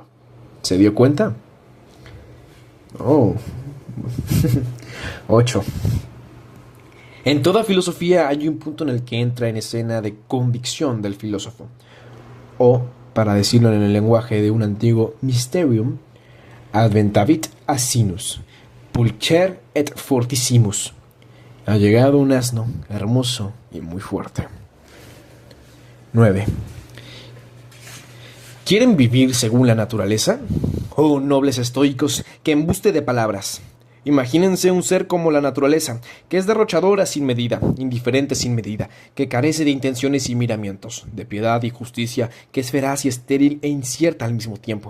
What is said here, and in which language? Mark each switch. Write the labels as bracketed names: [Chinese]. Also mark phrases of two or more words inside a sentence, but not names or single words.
[Spanish] ¿Se dio cuenta? Oh. 8. En toda filosofía hay un punto en el que entra en escena de convicción del filósofo, o, para decirlo en el lenguaje de un antiguo mysterium, [Latin] adventavit asinus, pulcher et fortissimus. [Spanish] Ha llegado un asno hermoso y muy fuerte. 9. ¿Quieren vivir según la naturaleza? Oh, nobles estoicos, qué embuste de palabras. Imagínense un ser como la naturaleza, que es derrochadora sin medida, indiferente sin medida, que carece de intenciones y miramientos, de piedad y justicia, que es feraz y estéril e incierta al mismo tiempo.